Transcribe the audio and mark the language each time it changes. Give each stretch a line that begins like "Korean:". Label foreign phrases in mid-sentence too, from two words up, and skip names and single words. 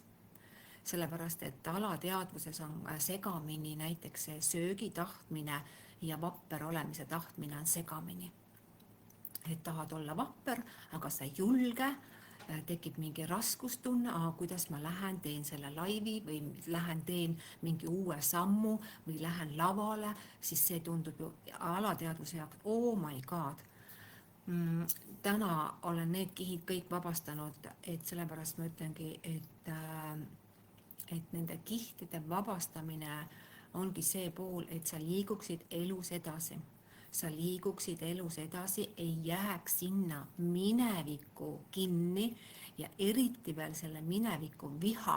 Estonian: Sellepärast, et alateadvuses on segamini näiteks see söögi tahtmine ja vapper olemise tahtmine on segamini. Et tahad olla vapper, aga sa ei julge, tekib mingi raskustunne, kuidas ma lähen, teen selle laivi või lähen, teen mingi uue sammu või lähen lavale, siis see tundub ju alateadvuse jaoks,
English: oh my god.
Estonian: Täna olen need kihid kõik vabastanud, et sellepärast ma ütlengi, et nende kihtide vabastamine ongi see pool, et sa liiguksid elus edasi. sa liiguksid elus edasi, ei jääks sinna minevikku kinni ja eriti veel selle mineviku viha